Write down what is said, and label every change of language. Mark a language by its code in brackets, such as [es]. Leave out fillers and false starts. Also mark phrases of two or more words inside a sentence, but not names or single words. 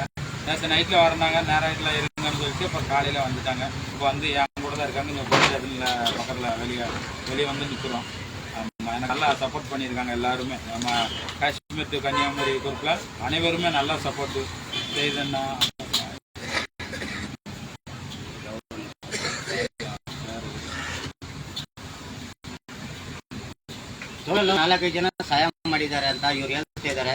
[ta] நேற்று நைட்டில் வரனாங்க, நேரத்தில் இருங்கன்னு சொல்லிட்டு இப்போ காலையில் வந்துட்டாங்க. இப்போ வந்து என் கூட தான் இருக்காங்க. இங்கே போலீஸ் ஸ்டேஷனில் பக்கத்தில் வெளியே வந்து நிற்கிறோம். எனக்கு நல்லா சப்போர்ட் பண்ணியிருக்காங்க எல்லாருமே. நம்ம காஷ்மீர் டு கன்னியாகுமரி குரூப்பில் அனைவருமே நல்லா சப்போர்ட்டு செய்தேன்னா. [kn] ನಾಲ್ಕೈದು ಜನ ಸಹಾಯ ಮಾಡಿದ್ದಾರೆ ಅಂತ ಇವ್ರು ಹೇಳ್ತಾ ಇದ್ದಾರೆ.